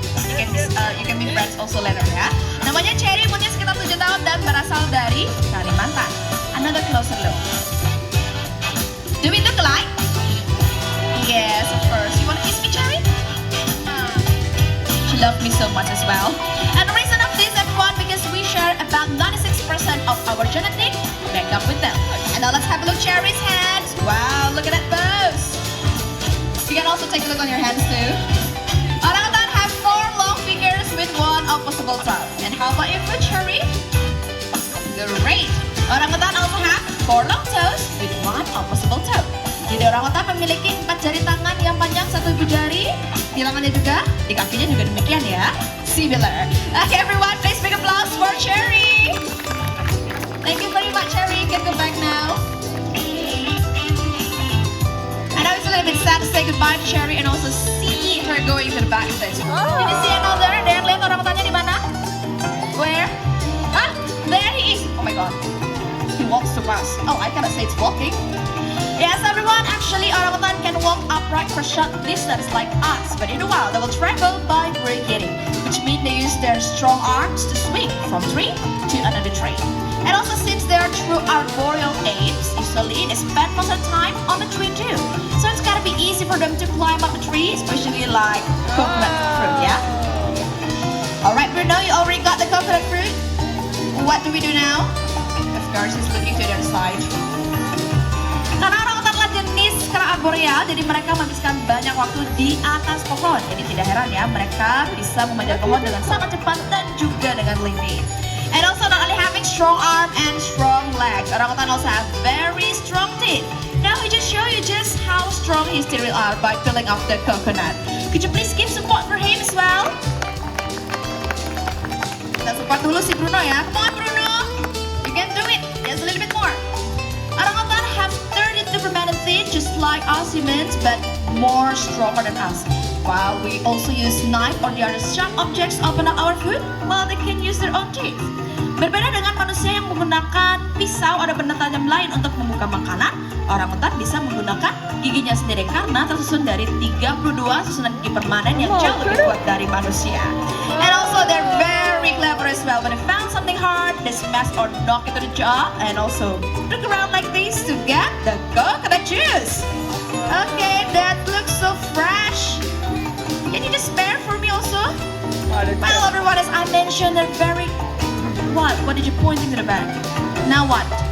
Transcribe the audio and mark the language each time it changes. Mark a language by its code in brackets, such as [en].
[en] You can be friends also later ya. [id] Namanya Cherry, umurnya sekitar 7 tahun dan berasal dari Kalimantan. [en] Another closer look. Do we look alike? Yes, of course. You want to kiss me, Cherry? She loved me so much as well. And the reason of this, everyone, because we share about 96% of our genetic makeup with them. And now let's have a look Cherry's hands. Wow, look at that pose. You can also take a look on your hands too. Orangutan have 4 long fingers with 1 opposable toe. And how about your foot, Cherry? Great. Orangutan also have 4 long toes with 1 opposable toe. [id] Jadi orangutan memiliki 4 jari tangan yang panjang 1 jari. Di lengannya juga, di kakinya juga demikian ya. Similar. [en] Okay, everyone, please make applause for Cherry. Thank you very much, Cherry. You can go back now. I know it's a little bit sad to say goodbye to Cherry and also see her going to the backstage. Did you see another? [id] Ada yang lihat orangutannya di mana? [en] Where? Ah, there he is. Oh my god. He walks too fast. Oh, I cannot say it's walking. Yes, everyone, actually orangutan can walk upright for short distance like us, but in a while they will travel by breathing, which means they use their strong arms to swing from tree to another tree. And also since they are true arboreal apes, usually they spend most of the time on the tree too. So it's gotta be easy for them to climb up the tree, especially like coconut fruit, yeah? Alright Bruno, you already got the coconut fruit. What do we do now? Of course, he's looking to the other side. [id] Karena orangutan adalah jenis kera arboreal, jadi mereka menghabiskan banyak waktu di atas pohon. Jadi tidak heran ya, mereka bisa memanjat pohon dengan sangat cepat dan juga dengan leaping. [en] And also not only having strong arm and strong legs, orangutan also have very strong teeth. Now we just show you just how strong his teeth are by peeling off the coconut. Could you please give support for him as well? [id] Kita support dulu si Bruno ya. [en] Come on Bruno, you can do it. Just a little bit more. Orangutan have 32 permanent teeth just like us humans, but more stronger than us. While we also use knife or the other sharp objects to open up our food, while they can use their own teeth. [id] Berbeda dengan manusia yang menggunakan pisau atau benda tajam lain untuk membuka makanan, orangutan bisa menggunakan giginya sendiri karena tersusun dari 32 susunan gigi permanen yang jauh lebih kuat dari manusia. [en] And also they're very clever as well. When they found something hard, they smash or knock it to the jaw and also look around like this to get the coconut juice. Okay, that looks so fresh. Can you just spare for me also? Well, everyone, as I mentioned, they're very... What? What did you point into the back? Now what?